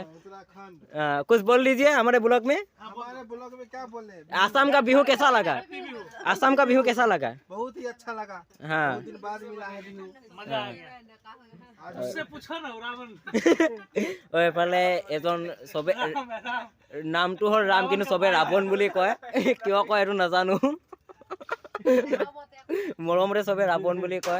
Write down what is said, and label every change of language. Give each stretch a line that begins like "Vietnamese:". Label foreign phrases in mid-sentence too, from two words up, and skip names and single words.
Hindi: कुछ बोल लीजिए हमारे ब्लॉग में क्या बोले। आसाम का बिहू कैसा लगा? आसाम का बिहू कैसा लगा? बहुत ही अच्छा लगा। हाँ, बहुत दिन बाद मिला है बिहू, मजा आ गया। उससे पूछो ना रावण। और
Assamese: एफाले এজন সবে নামটো হ'ল ৰাম, কিন্তু সবে ৰাৱণ বুলি কয়। কিয় কয় এইটো নাজানো। মৰমৰে সবে ৰাৱণ বুলি কয়।